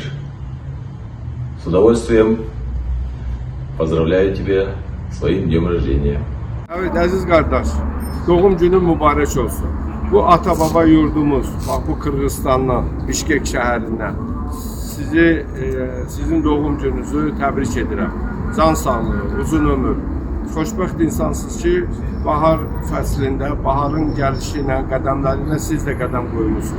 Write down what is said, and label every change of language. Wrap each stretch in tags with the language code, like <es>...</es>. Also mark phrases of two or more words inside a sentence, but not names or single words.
<ru>С удовольствием поздравляю тебя с своим днем rождения.</ru> <az>Evet əziz qardaş, doğum günün mübarək olsun. Bu ata-baba yurdumuz, bax bu Qırğızstandan, Bişkek şəhərindən sizin doğum gününüzü təbrik edirəm. Can sağlığı, uzun ömür. Xoşbəxt insansınız ki, bahar fəslində, baharın gəlişi ilə, qədəmlərinə siz də qədəm qoymusunuz.</az>